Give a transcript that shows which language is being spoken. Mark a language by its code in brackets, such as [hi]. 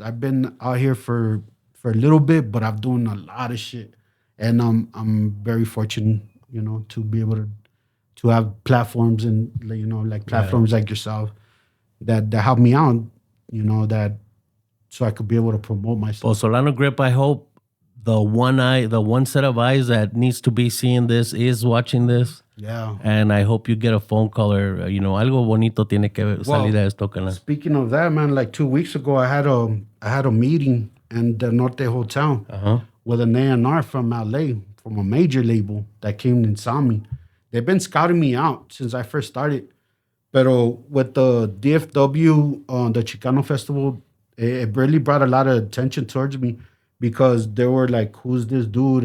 [en] I've been out here for a little bit, but I'm doing a lot of shit, and I'm very fortunate, to be able to have platforms and like platforms like yourself that help me out, that so I could be able to promote myself. Well, Solano Grip, I hope the one set of eyes that needs to be seeing this is watching this. Yeah. And I hope you get a phone call or, [es] algo bonito tiene que salir de esto. [en] Speaking of that, man, like 2 weeks ago, I had a meeting in the Norte Hotel with an A&R from LA, from a major label that came and saw me. They've been scouting me out since I first started. [es] Pero [en] with the DFW, the Chicano Festival, it really brought a lot of attention towards me because they were like, who's this dude?